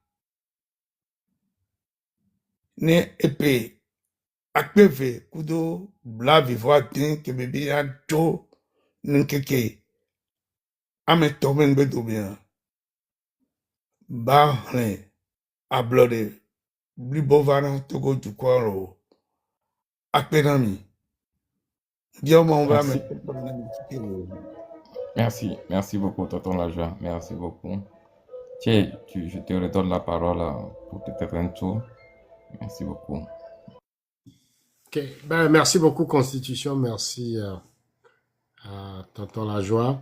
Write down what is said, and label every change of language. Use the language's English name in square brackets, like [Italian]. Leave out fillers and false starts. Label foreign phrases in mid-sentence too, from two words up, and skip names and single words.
[Ewe] ne epe akpeve kudo blavivo ade ke bebe adzo nkeke ame tɔme ŋgbedome ba hle ablɔɖe blibo va na Togo dukɔ lo akpenami. [French] Dieu m'en va me. Merci beaucoup, Tonton Lajoie. Merci beaucoup. Tiens, je te redonne la parole pour te faire un tour. Merci beaucoup. Ok, ben, merci beaucoup Constitution, merci à Tonton Lajoie.